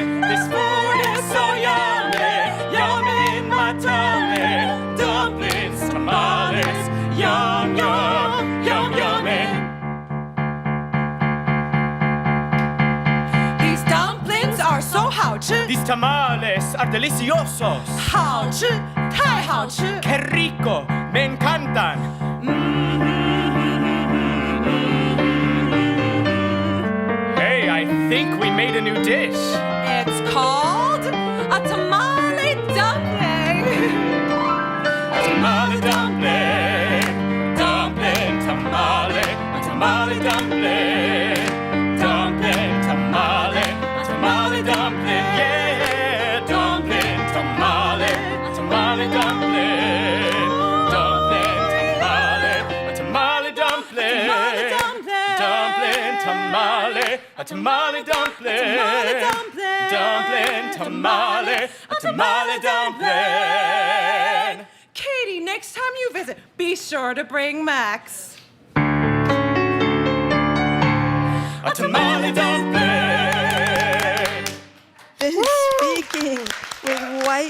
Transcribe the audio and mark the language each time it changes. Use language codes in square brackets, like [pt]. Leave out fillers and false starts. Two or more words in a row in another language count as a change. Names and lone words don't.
[en] This food is so yummy, yummy in my tummy. Dumplings, tamales, yum, yum, yum, yummy. These dumplings are so 好吃 These tamales are deliciosos. [zh] 好吃太好吃 [es] Qué rico, me encantan. [en] Hey, I think we made a new dish. It's called a tamale dumpling A tamale dumpling, dumpling tamale, a tamale dumpling, dumpling tamale, a tamale dumpling, yeah, dumpling tamale, a tamale dumpling, dumpling tamale, a tamale dumpling, dumpling tamale, a tamale dumpling, dumpling tamale, a tamale dumpling. Katie, next time you visit, be sure to bring Max. A tamale dumpling. Speaking with White